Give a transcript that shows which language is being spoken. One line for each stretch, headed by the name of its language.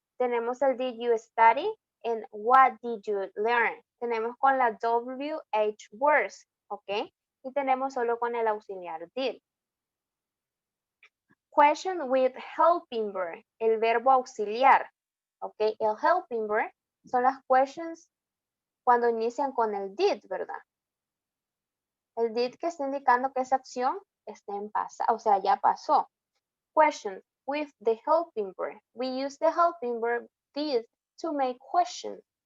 Spanish: Tenemos el
English: did you study and what did you learn.
Spanish: Tenemos con la WH words, ¿ok? Y tenemos solo con el auxiliar did.
English: Question with helping verb,
Spanish: el verbo auxiliar,
English: ¿ok?
Spanish: El helping verb son las questions cuando inician con el did, ¿verdad? El did que está indicando que esa acción está en pasado, o sea, ya pasó.
English: Question with the helping verb. We use the helping verb did to make questions.